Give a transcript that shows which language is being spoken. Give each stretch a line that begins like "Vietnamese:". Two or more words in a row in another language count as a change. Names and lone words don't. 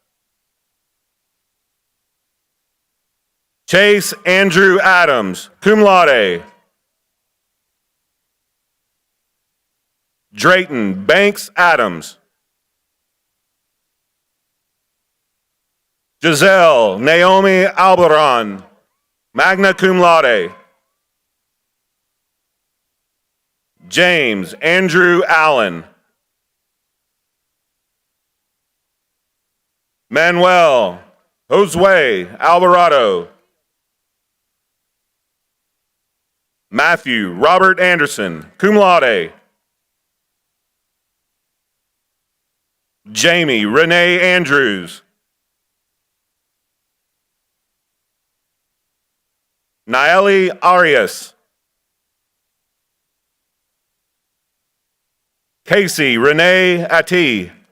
English: Chase Andrew Adams,
Latin: cum laude.
English: Drayton Banks Adams. Giselle Naomi Alberon,
Latin: magna cum laude.
English: James Andrew Allen. Manuel Josue Alvarado. Matthew Robert Anderson,
Latin: cum laude.
English: Jamie Renee Andrews. Naeli Arias. Casey Renee Ati.